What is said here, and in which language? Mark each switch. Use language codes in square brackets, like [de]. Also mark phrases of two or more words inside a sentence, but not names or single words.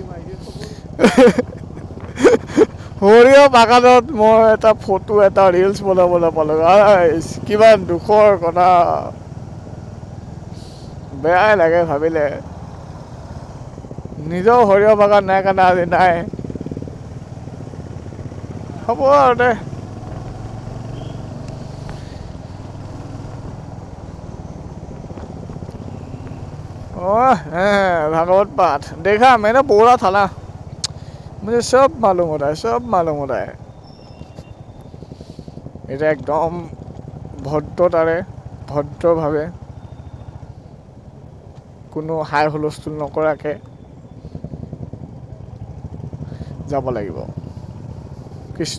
[as] সৰিয়হ বাগানত মই এটা ফটো এটা ৰিলছ বনাব নাপালোঁ আইচ কিমান দুখৰ কথা বেয়াই লাগে ভাবিলে নিজৰ সৰিয়হ বাগান নাই কাৰণে আজি নাই হ'ব আৰু দে [hi] भागवत पाठ देखा मैंने बोला था ना मुझे सब मालूम होता है [as] এটা একদম ভদ্ৰতাৰে ভদ্ৰভাৱে কোনো হাই হুলস্থুল নকৰাকে যাব লাগিব কৃষ্ণ